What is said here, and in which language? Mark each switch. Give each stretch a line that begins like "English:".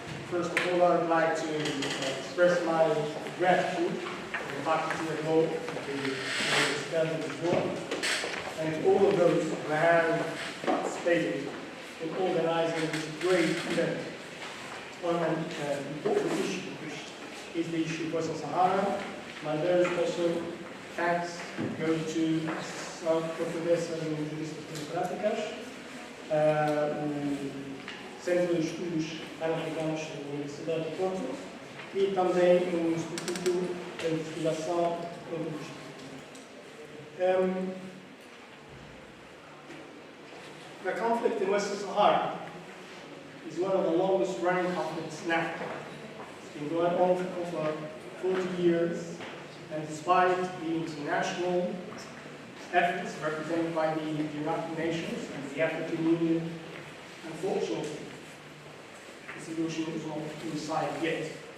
English: First of all, I would like to express my gratitude to the Faculty of Law of the Universidade de Lisboa and to all of those who have participated in organizing this great event on an important issue, which is the issue of Western Sahara. My very special thanks go to a
Portuguese: Professor de Juristas Democráticas, o Centro de Estudos Africanos da Universidade de Porto e também o Instituto de Investigação Linguística.
English: The conflict in Western Sahara is one of the longest running conflicts in Africa. It's been going on for 40 years, and despite the international efforts represented by the United Nations and the African Union, unfortunately, the solution is not in sight yet.